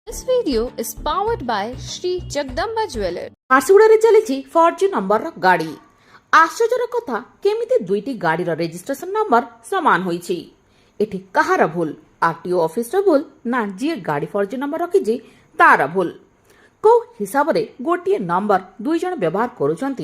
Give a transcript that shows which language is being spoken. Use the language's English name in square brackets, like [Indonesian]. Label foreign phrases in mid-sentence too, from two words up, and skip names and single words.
[English] This video is powered by Shri Jagdamba Jewelers. [Odia] ঝারସୁগুড়াରେ ଚାଲିଛି 4G ନମ୍ବରର ଗାଡ଼ି। ଆଶ୍ଚର୍ଯ୍ୟର କଥା, କେମିତି ଦୁଇଟି ଗାଡ଼ିର ରେଜିଷ୍ଟ୍ରେସନ ନମ୍ବର ସମାନ ହୋଇଛି। ଏଠି କାହାର ଭୁଲ? ଆରଟିଓ ଅଫିସର ଭୁଲ ନା ଯିଏ ଗାଡ଼ି 4G ନମ୍ବର ରଖିଛି ତାର ଭୁଲ? କୋଉ ହିସାବରେ ଗୋଟିଏ ନମ୍ବର ଦୁଇ ଜଣ ବ୍ୟବହାର କରୁଛନ୍ତି?